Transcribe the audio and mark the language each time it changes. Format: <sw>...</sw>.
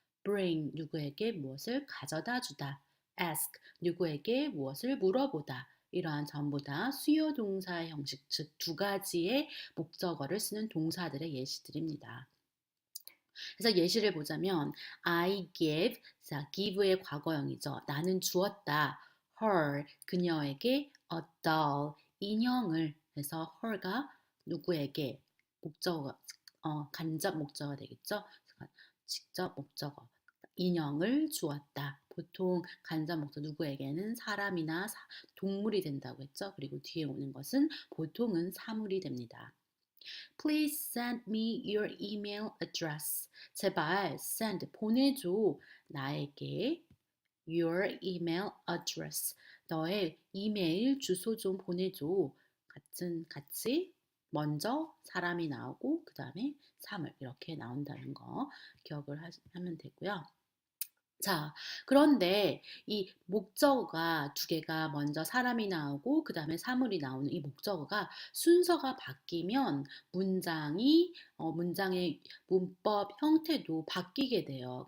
<ko>bring, 누구에게 무엇을 가져다 주다, ask, 누구에게 무엇을 물어보다, 이러한 전부 다 수요 동사 형식, 즉 두 가지의 목적어를 쓰는 동사들의 예시들입니다. 그래서 예시를 보자면 I give, 자, give의 과거형이죠. 나는 주었다. her, 그녀에게</ko> <en>a doll,</en> <ko>인형을. 해서 her가 누구에게 목적어, 간접 목적어가 되겠죠. 직접 목적어. 인형을 주었다. 보통 간접 목적 누구에게는 사람이나 동물이 된다고 했죠. 그리고 뒤에 오는 것은 보통은 사물이 됩니다.</ko> <en>Please send me your email address.</en> <ko>제발 send, 보내줘. 나에게</ko> <en>your email address.</en> <ko>너의 이메일 주소 좀 보내줘. 같이 먼저 사람이 나오고 그 다음에 사물 이렇게 나온다는 거 기억을 하면 되고요. 자, 그런데 이 목적어가 두 개가 먼저 사람이 나오고 그 다음에 사물이 나오는 이 목적어가 순서가 바뀌면 문장의 문법 형태도 바뀌게 돼요.</ko>